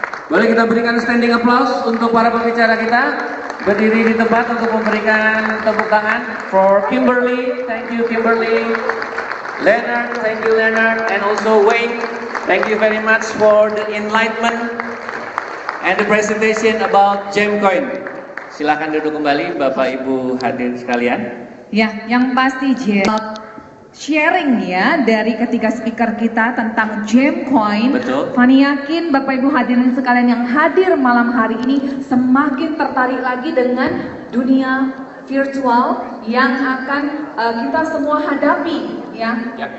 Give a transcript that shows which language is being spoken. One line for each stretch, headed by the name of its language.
Indonesian: Boleh kita berikan standing applause untuk para pembicara kita. Berdiri di tempat untuk memberikan tepuk tangan.
English: For Kimberly, thank you Kimberly. Leonard, thank you Leonard. And also Wayne, thank you very much for the enlightenment and the presentation about GemCoin.
Indonesian: Silakan duduk kembali Bapak Ibu hadirin sekalian. Ya, yang pasti sharing ya dari ketiga speaker kita tentang GemCoin. Betul. Fani yakin Bapak Ibu hadirin sekalian yang hadir malam hari ini semakin tertarik lagi dengan dunia virtual yang akan kita semua hadapi ya.